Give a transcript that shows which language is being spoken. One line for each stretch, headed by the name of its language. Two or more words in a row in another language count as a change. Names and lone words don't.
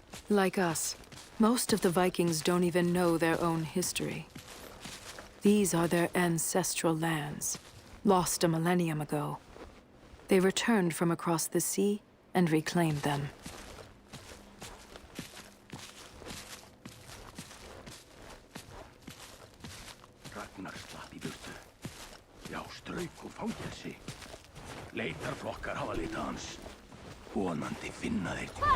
English: Like us, most of the Vikings don't even know their own history. These are their ancestral lands, lost a millennium ago. They returned from across the sea and reclaimed them.
Icelandic: Ragnar slapp í burtu. Já, strauk úr fangelsi. Leitarflokkar hafa leitað hans. Vonandi finna þeir.